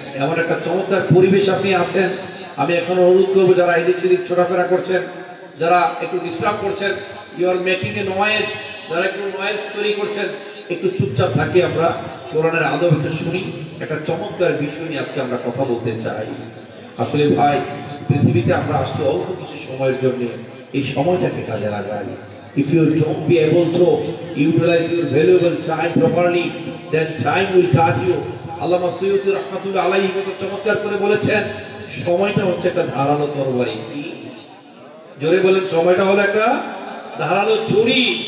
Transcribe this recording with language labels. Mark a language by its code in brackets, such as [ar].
[bn] এমন একটা চমৎকার পরিবেশ আপনি আছেন। আমি এখন অনুরোধ করবো যারা এদিক সেদিক ছোটাফেরা করছেন, যারা একটু ডিস্টার্ব করছেন, [en] you are making a noise, [bn] যারা একটু নয়েজ তৈরি করছেন, একটু চুপচাপ থাকি, আমরা কোরআনের আদব একটু শুনি। একটা চমৎকার বিষয় নিয়ে আজকে আমরা কথা বলতে চাই। আসলে ভাই, পৃথিবীতে আমরা আসছি অল্প কিছু সময়ের জন্য, এই সময়টাকে কাজে লাগাই। [en] If you don't be able to utilize your valuable time properly, then time will cut you. [bn] আল্লামা সৈয়দী রাহমাতুল্লাহ আলাইহি কত চমৎকার করে বলেছেন, সময়টা হচ্ছে একটা ধারালো তরবারি। কি জোরে বলেন? সময়টা হলো একটা ধারালো ছুরি।